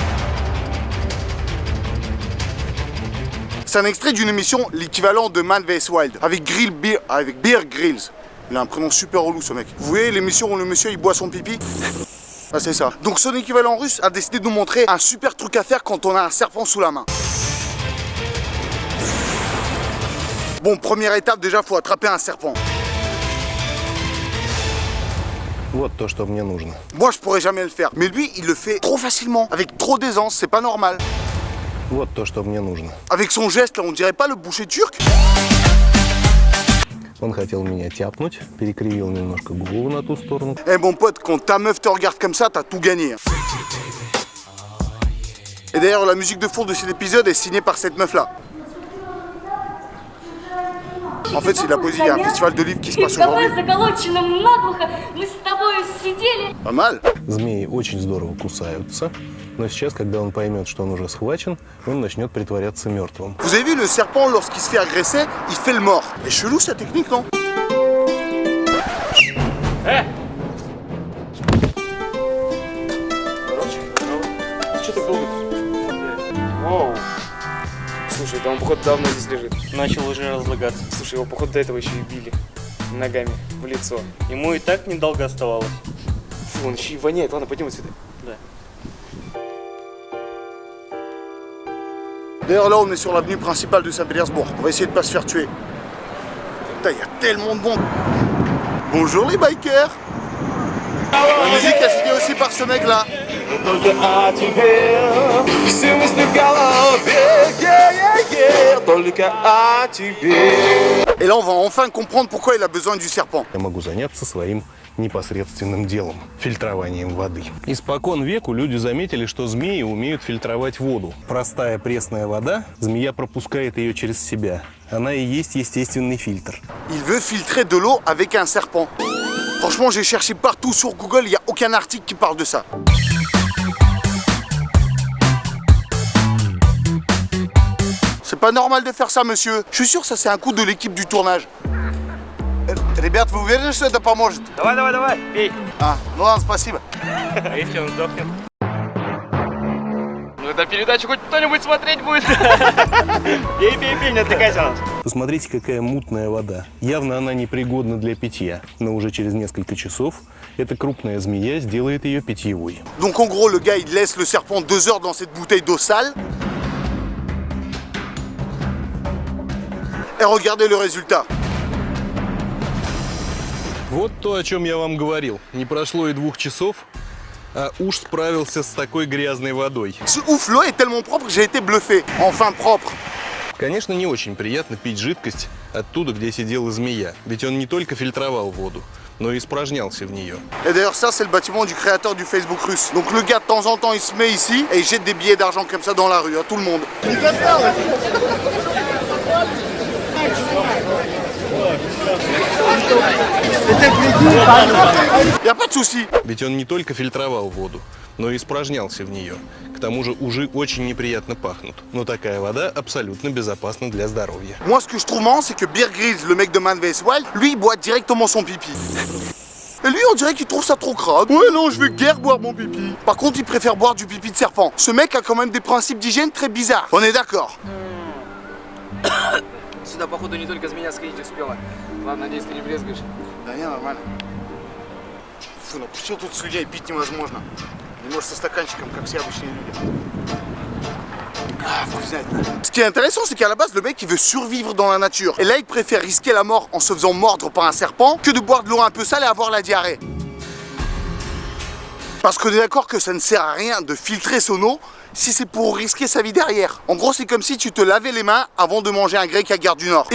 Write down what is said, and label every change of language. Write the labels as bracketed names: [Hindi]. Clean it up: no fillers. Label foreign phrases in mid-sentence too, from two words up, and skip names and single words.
[French] C'est un extrait d'une émission, l'équivalent de Man vs Wild, avec Bear Grylls. Il a un prénom super relou ce mec. Vous voyez l'émission où le monsieur il boit son pipi? Ah c'est ça. Donc son équivalent russe a décidé de nous montrer un super truc à faire quand on a un serpent sous la main. Bon, première étape déjà, faut attraper un serpent. [Russian] Вот то, что мне нужно. [French] Moi je pourrais jamais le faire, mais lui il le fait trop facilement, avec trop d'aisance, c'est pas normal. [Russian] Вот то, что мне нужно. [French] Avec son geste là, on dirait pas le boucher turc? [Russian] Он хотел меня тяпнуть, перекривил немножко голову на ту сторону. [French] Eh mon pote, quand ta meuf te regarde comme ça, t'as tout gagné. Et d'ailleurs, la musique de fond de cet épisode est signée par cette meuf là. En fait, c'est de la poésie, il y a un festival de livres qui se passe aujourd'hui. Pas mal. [Russian] Змеи очень здорово кусаются, но сейчас, когда он поймет, что он уже схвачен, он начнет притворяться мертвым. [French] Vous avez vu le serpent, lorsqu'il se fait agresser, il fait le mort. C'est chelou cette technique, non? [Russian] Что так долго? Воу. Слушай, да он, походу, давно здесь лежит. Начал уже разлагаться. Слушай, его, походу, до этого еще и били ногами в лицо. Ему и так недолго оставалось. Фу, он еще и воняет. Ладно, пойдем отсюда. Да. [French] D'ailleurs, là, on est sur l'avenue principale de Saint-Pétersbourg. On va essayer de pas se faire tuer. Putain, il y a tellement de monde. Bonjour les bikers. La musique est signée aussi par ce mec là. Et là, on va enfin comprendre pourquoi il a besoin du serpent. [Russian] Я могу заняться своим непосредственным делом – фильтрованием воды. Испокон веку люди заметили, что змеи умеют фильтровать воду. Простая пресная вода, змея пропускает ее через себя. Она и есть естественный фильтр. [French] Il veut filtrer de l'eau avec un serpent. Franchement, j'ai cherché partout sur Google, il n'y a aucun article qui parle de ça. C'est pas normal de faire ça, monsieur. Je suis sûr que ça c'est un coup de l'équipe du tournage. [Russian] Ребят, вы уверены, что это поможет? Давай, пей. А, ну ладно, спасибо. А если он сдохнет? Ну, это передачу хоть кто-нибудь смотреть будет. Пей, не отвлекайся на нас. Посмотрите, какая мутная вода. Явно она непригодна для питья. Но уже через несколько часов эта крупная змея сделает ее питьевой. [French] Donc en gros, le gars, il laisse le serpent 2 heures dans cette bouteille d'eau sale. Et regardez le résultat. [Russian] Вот то, о чем я вам говорил. Не прошло и 2 часов, а уж справился с такой грязной водой. [French] Ce ouf, l'eau est tellement propre que j'ai été bluffé. Enfin propre. [Russian] Конечно, не очень приятно пить жидкость оттуда, где сидела змея. Ведь он не только фильтровал воду, но и испражнялся в нее. [French] Et d'ailleurs, ça, c'est le bâtiment du créateur du Facebook russe. Donc le gars, de temps en temps, il se met ici et il jette des billets d'argent comme ça dans la rue à tout le monde. Y a pas de souci. [Russian] Ведь он не только фильтровал воду, но и испражнялся в нее. К тому же ужи очень неприятно пахнут. Но такая вода абсолютно безопасна для здоровья. [French] Moi, ce que je trouve marrant, c'est que Bear Grylls, le mec de Man vs Wild, lui, il boit directement son pipi. Et lui, on dirait qu'il trouve ça trop crade. Ouais, non, je veux guère boire mon pipi. Par contre, il préfère boire du pipi de serpent. Ce mec a quand même des principes d'hygiène très bizarres. On est d'accord? [Russian] Сюда, походу, не только змея сходить успела. Ладно, надеюсь, ты не брезгаешь. Да не, нормально. Фу, ну почему тут с людей пить невозможно? Не может со стаканчиком, как все обычные люди. Ah, вкуснятина. [French] Ce qui est intéressant, c'est qu'à la base, le mec, il veut survivre dans la nature. Et là, il préfère risquer la mort en se faisant mordre par un serpent que de boire de l'eau un peu sale et avoir la diarrhée. Parce qu'on est d'accord que ça ne sert à rien de filtrer son eau si c'est pour risquer sa vie derrière. En gros, c'est comme si tu te lavais les mains avant de manger un grec à Gare du Nord.